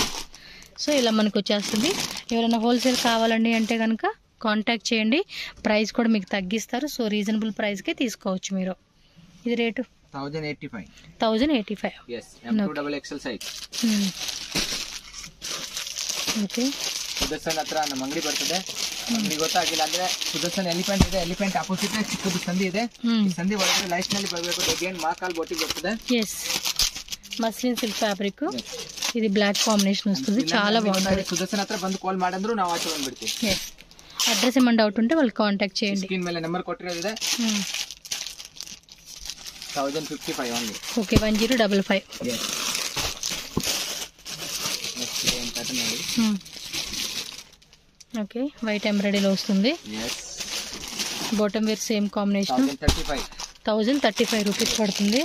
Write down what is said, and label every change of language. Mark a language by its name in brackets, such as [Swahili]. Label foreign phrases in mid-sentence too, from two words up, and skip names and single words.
[Telugu] సో ఇలా మనకు వచ్చేస్తుంది. ఎవరైనా హోల్సేల్ కావాలండి అంటే కనుక కాంటాక్ట్ చేయండి, ప్రైస్ కూడా మీకు తగ్గిస్తారు. [English] so reasonable [Telugu] ప్రైస్కే తీసుకోవచ్చు మీరు. ఇది రేటు 1085. [English] M2XXL size. ఓకే, [Kannada] ಸುದರ್ಶನ್ ಹತ್ರ ನಮ್ಮ ಅಂಗಡಿ ಬರ್ತದೆ. ಅಂಗಡಿ ಗೊತ್ತಾಗಿಲ್ಲ ಅಂದ್ರೆ ಸುದರ್ಶನ್ ಎಲಿಫೆಂಟ್ ಇದೆ, [English] elephant opposite [Kannada] ಚಿಕ್ಕದು ಸಂಧಿ ಇದೆ. ಈ ಸಂಧಿ ಒಳಗಡೆ ಲೈಫ್ ನಲ್ಲಿ ಬರಬೇಕು. ಡಿಸೈನ್ ಮಾಕಾಲ್ ಬೋಟಿಗೆ ಬರ್ತದೆ. [English] Yes, muslin silk fabric. [Telugu] ఇది [English] black combination [Telugu] వస్తుంది, చాలా బాగుంటుంది. [Kannada] సుదర్శన్ హತ್ರ ಬಂದು ಕಾಲ್ ಮಾಡಿದ್ರು ನಾವು ಆಚೆ ಬಂದ್ಬಿಡ್ತೀವಿ. [Telugu] అడ్రస్ ఏమైనా డౌట్ ఉంటే వాళ్ళు కాంటాక్ట్ చేయండి. [Kannada] స్క్రీన్ ಮೇಲೆ ನಂಬರ್ ಕೊಟ್ಟಿರೋದಿದೆ. 1055 ఓన్లీ. [Telugu] ఓకే, 1055. ఓకే, [English] white embroidery [Telugu] వస్తుంది. [English] bottom wear same combination. 1035 rupees పడుతుంది.